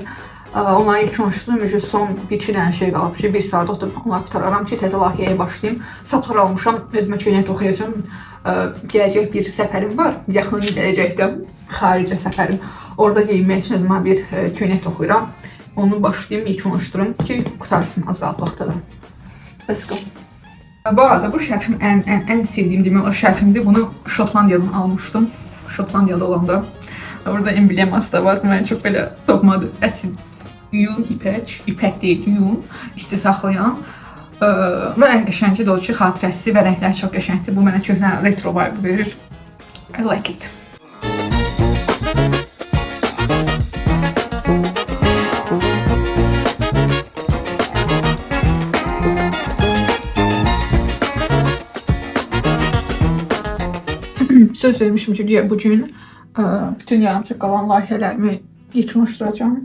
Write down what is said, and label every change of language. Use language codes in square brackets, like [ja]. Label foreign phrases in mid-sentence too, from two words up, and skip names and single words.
[az] Onları yekünləşdirdim, son bir-iki dənə şey qalıb ki, bir saat oturub onları qutararam ki, təzə layihəyə başlayayım. Saplar almışam, özümə köynək toxuyacağım. Gələcək bir səfərim var, yaxın gələcəkdə xaricə səfərim. Orada geyinmək üçün özümə bir köynək toxuyuram. Onu başlayayım, yekünləşdirim ki, qutarsın az qalıb vaxtada. [en] Let's go. [az] Bu arada bu şərfim ən sevdiyim demək o şərfimdir. Bunu Şotlandiyadan almışdım. Şotlandiyada olanda. Orada embleması da var. Mənə çox belə doğmadır. Əsil yun, ipək deyil, yun, isti saxlayan. Və ən qəşəngi də o ki, xatirəsi və rəngləri çox qəşəngdir. Bu mənə köhnə [en] retro vibe [az] verir. [en] I like it. [az] Söz vermişim ki, bugün bütün yarımçıq qalan layihələrimi yekünləşdirəcəm.